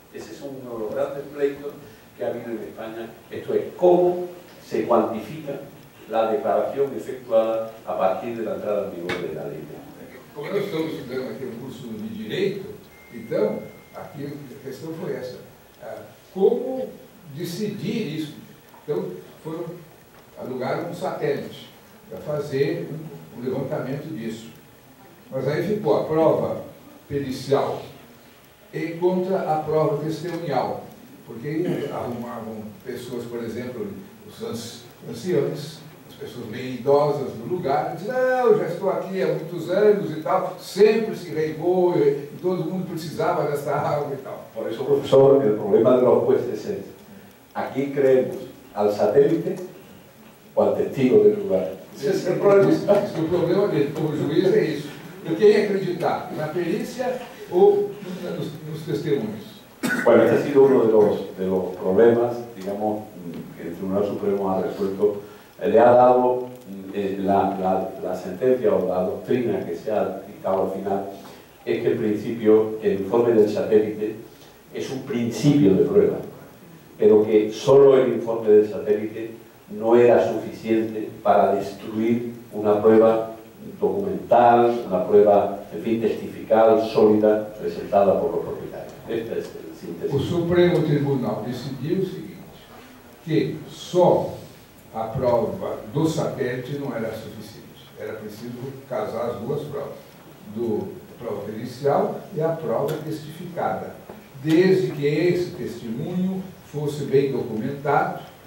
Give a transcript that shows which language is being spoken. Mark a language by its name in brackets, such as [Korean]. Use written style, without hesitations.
[Spanish] Ese es uno de los grandes pleitos que ha habido en España. Esto es cómo se cuantifica la declaración efectuada a partir de la entrada en vigor de la ley. [Portuguese] Como nós estamos estudando aqui um curso de Direito, então, aqui a questão foi essa. Como decidir isso? Então, alugaram um satélite para fazer um levantamento disso. Mas aí ficou a prova pericial e contra a prova testemunhal. Porque arrumavam pessoas, por exemplo, os anciãos, as pessoas bem idosas do lugar, dizem, não, já estou aqui há muitos anos e tal, sempre se regou e todo mundo precisava dessa água e tal. [Spanish] Por eso, profesor, el problema de los jueces es, ¿aquí creemos al satélite o al testigo del lugar? [Portuguese] Esse é o problema. Esse é o problema dele, como juiz é isso. Eu quem acreditar, na perícia ou nos testemunhos? [Spanish] Bueno, este ha sido uno de los problemas, digamos, que el Tribunal Supremo ha resuelto le ha dado la sentencia o la doctrina que se ha dictado al final, es que el informe del satélite es un principio de prueba, pero que solo el informe del satélite no era suficiente para destruir una prueba documental, una prueba, en fin, testifical, sólida, presentada por los propietarios. Esta es el síntesis. [Portuguese] O Supremo Tribunal decidiu o seguinte, que só a prova do satélite não era suficiente. Era preciso casar as duas provas, a prova pericial e a prova testificada, desde que esse testemunho fosse bem documentado.